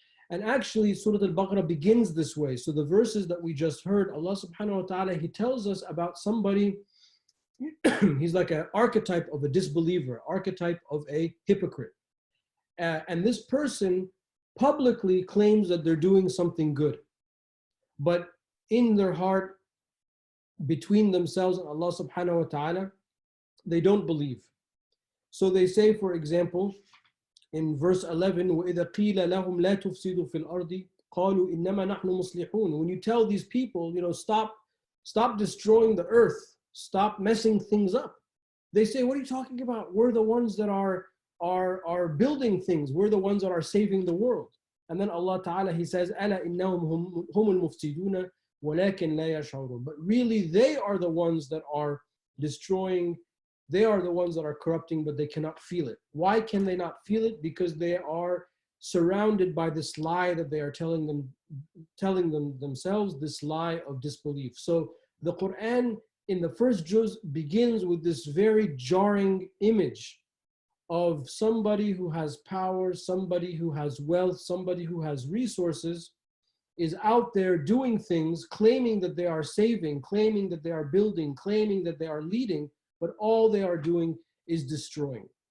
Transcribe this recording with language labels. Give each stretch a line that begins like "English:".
English: And actually, Surah Al-Baqarah begins this way. So the verses that we just heard, Allah subhanahu wa ta'ala, He tells us about somebody, he's like an archetype of a disbeliever, archetype of a hypocrite. And this person publicly claims that they're doing something good. But in their heart, between themselves and Allah subhanahu wa ta'ala, they don't believe. So they say, for example, in verse 11,
Arabic: وَإِذَا قِيلَ لَهُمْ لَا تُفْسِدُوا فِي الْأَرْضِ قَالُوا إِنَّمَا نَحْنُ مُصْلِحُونَ.
English: When you tell these people, stop destroying the earth, stop messing things up, they say, what are you talking about? We're the ones that are building things. We're the ones that are saving the world. And then Allah Ta'ala, He says,
Arabic: أَلَا إِنَّهُمْ هُمُ الْمُفْسِدُونَ وَلَكِنْ لَا يَشْعُرُونَ.
English: But really, they are the ones that are destroying. They are the ones that are corrupting, but they cannot feel it. Why can they not feel it? Because they are surrounded by this lie that they are telling themselves, this lie of disbelief. So the Quran in the first juz begins with this very jarring image of somebody who has power, somebody who has wealth, somebody who has resources, is out there doing things, claiming that they are saving, claiming that they are building, claiming that they are leading, but all they are doing is destroying.